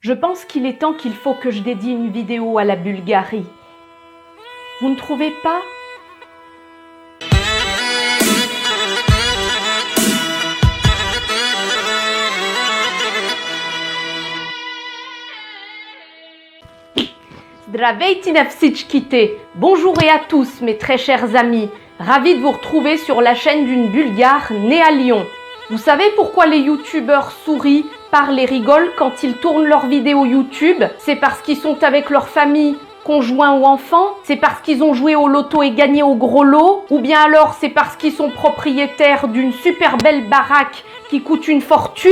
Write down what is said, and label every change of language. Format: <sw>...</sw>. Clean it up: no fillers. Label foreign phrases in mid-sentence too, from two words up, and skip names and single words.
<fr>Je pense qu'il est temps qu'il faut que je dédie une vidéo à la Bulgarie. Vous ne trouvez pas ?</fr> <bg>Здравейте на всичките!</bg> <fr>Bonjour et à tous mes très chers amis, ravi de vous retrouver sur la chaîne d'une Bulgare née à Lyon. Vous savez pourquoi les youtubeurs sourient, parlent et rigolent quand ils tournent leurs vidéos YouTube? C'est parce qu'ils sont avec leur famille, conjoints ou enfants? C'est parce qu'ils ont joué au loto et gagné au gros lot? Ou bien alors c'est parce qu'ils sont propriétaires d'une super belle baraque qui coûte une fortune?</fr>